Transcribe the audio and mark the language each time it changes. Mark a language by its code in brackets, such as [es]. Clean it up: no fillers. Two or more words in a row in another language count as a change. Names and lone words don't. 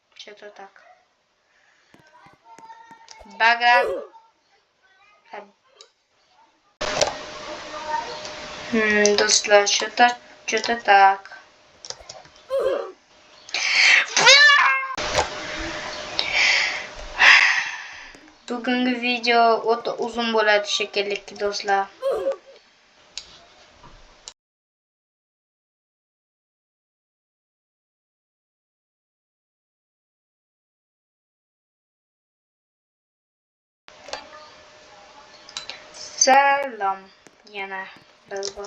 [ru] Что-то так. Баграт. [uz] Do'stlar, [ru] что-то так. [uz] Bugungi video o'ta uzun bo'ladi shekilli do'stlar. Salom yana bir bor.